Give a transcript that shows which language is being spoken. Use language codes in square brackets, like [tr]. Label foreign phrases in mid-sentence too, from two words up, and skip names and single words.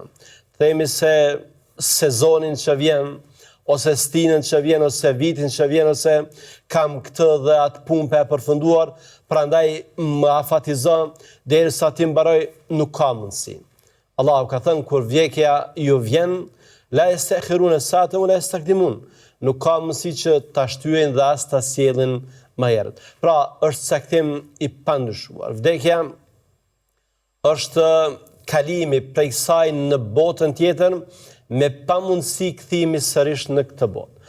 [sq] Themi se sezonin që vjen, ose stinën që vjen, ose vitin që vjen, ose kam këtë dhe atë punë e përfunduar, prandaj më afatizon derisa ti mbaroj, nuk ka mundësi. Allahu ka thënë kur vdekja ju vjen, [ar] لا يستأخرون ساعة ولا يستقدمون. [sq] Nuk ka mundësi që ta shtyjnë dhe as ta sjellin më herët. Pra, është caktim i pandryshuar. Vdekja është kalimi prej kësaj në botën tjetër me pamundësi kthimi sërish në këtë botë.